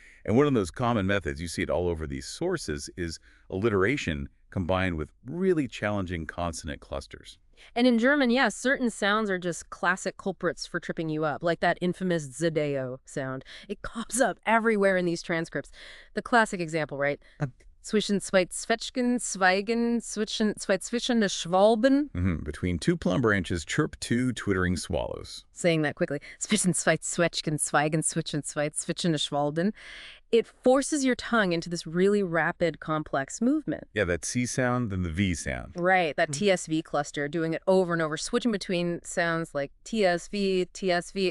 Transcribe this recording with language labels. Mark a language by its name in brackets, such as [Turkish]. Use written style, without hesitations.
[English] And one of those common methods, you see it all over these sources, is alliteration combined with really challenging consonant clusters. And in German, yes, certain sounds are just classic culprits for tripping you up, like that infamous Zdeo sound. It comes up everywhere in these transcripts. The classic example, right? [German] Zwischen zwei Zwetschgen, Zweigen, zwischen zwei zwischende Schwalben. [English] Between two plum branches, chirp two twittering swallows. Saying that quickly. [German] Zwischen zwei Zwetschgen, Zweigen, zwischen zwei zwischende Schwalben. [English] It forces your tongue into this really rapid, complex movement. Yeah, that C sound, then the V sound. Right, that TSV cluster, doing it over and over, switching between sounds like TSV, TSV.